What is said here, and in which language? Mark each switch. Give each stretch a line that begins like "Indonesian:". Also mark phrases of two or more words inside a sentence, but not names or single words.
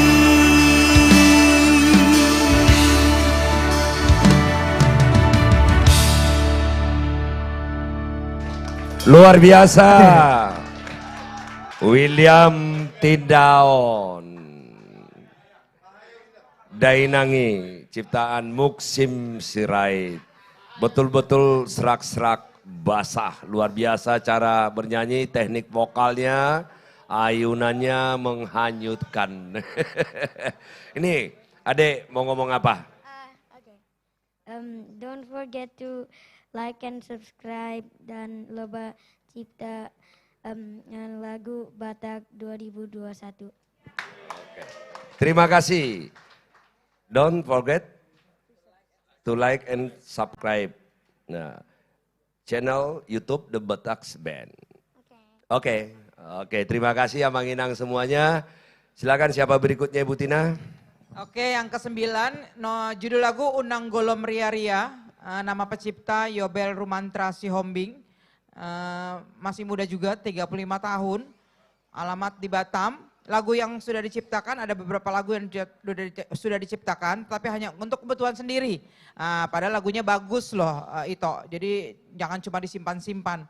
Indonesian: Luar biasa. William Tindaon. Dainangi, ciptaan Muksim Sirait. Betul-betul serak-serak basah. Luar biasa cara bernyanyi, teknik vokalnya, ayunannya menghanyutkan. Ini, Adek mau ngomong apa?
English: Don't forget to like and subscribe
Indonesian: dan Lomba Cipta lagu Batak 2021. Terima kasih.
English: Don't forget to like and subscribe.
Indonesian: Nah, channel YouTube The Bataks Band. Oke, terima kasih
Batak Toba: Amang Inang
Indonesian: semuanya. Silakan siapa berikutnya Ibu Tina? Oke, yang ke-9, judul lagu Unang Golom Ria Ria, nama pencipta Yobel Rumantra Sihombing, masih muda juga, 35 tahun, alamat di Batam. Lagu yang sudah diciptakan, ada beberapa lagu yang sudah diciptakan, tapi hanya untuk kebutuhan sendiri. Padahal lagunya bagus loh Ito, jadi jangan cuma disimpan-simpan.